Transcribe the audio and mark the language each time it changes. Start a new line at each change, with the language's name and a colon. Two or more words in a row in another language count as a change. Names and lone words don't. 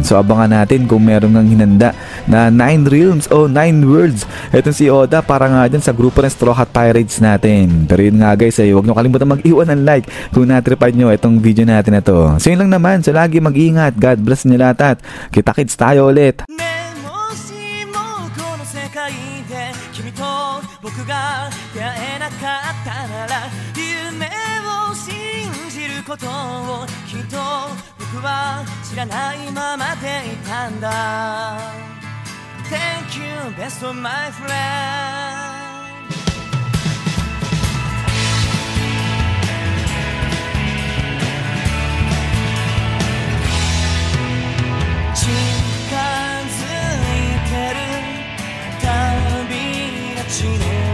Filipino: So abangan natin kung meron ngang hinanda na 9 realms o 9 worlds etong si Oda para nga dyan sa grupo ng Straw Hat Pirates natin. Pero yun nga guys, ay huwag nyo kalimutan mag-iwan ng like kung natripan nyo itong video natin na to. So yun lang naman, so lagi mag-iingat,
English: God bless
Filipino: nyo lahat at kita-kits tayo ulit.
Japanese: 君と僕が出会えなかったなら夢を信じることをきっと僕は知らないままでいたんだ
English: Thank you best of my friend
Japanese: 近づいてる旅立ちの